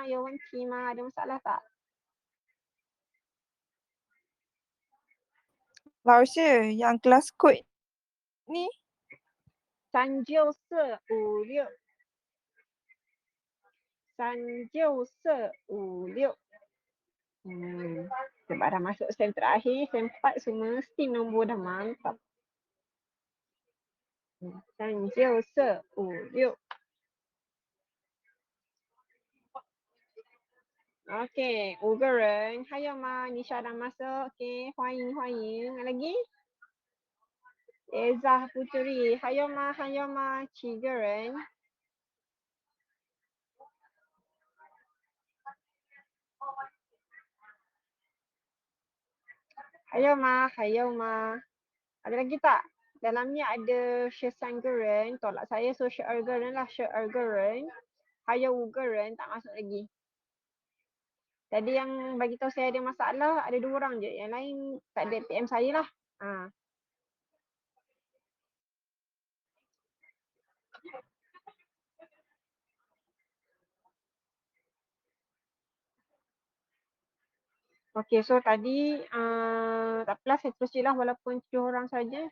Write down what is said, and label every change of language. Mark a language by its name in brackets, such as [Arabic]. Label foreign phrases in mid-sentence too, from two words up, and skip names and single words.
[Chinese] 有问题吗？ [Malay] ada masalah tak? Lausya, yang kelas kod ni 39456 39456. Sebab dah masuk sem terakhir, sem 4 semua mesti nombor dah mantap. 39456. Okey, [Chinese] 5个人，还有吗 ？Nisha [Malay] dah masuk. Okey, [Chinese] 欢迎。Lagi? Ezah Puteri, 还有吗？7个人。还有吗？ [Malay] ada lagi tak? Dalamnya ada [Chinese] 13个人, [Malay] tolak saya so [Chinese] 12个人 [Malay] lah, [Chinese] 12个人. 还有5个人 [Malay] tak masuk lagi. Tadi yang bagi tahu saya ada masalah, ada 2 orang je. Yang lain tak ada PM saya lah. Okey, so tadi tak apalah, saya terus je lah walaupun 7 orang saja.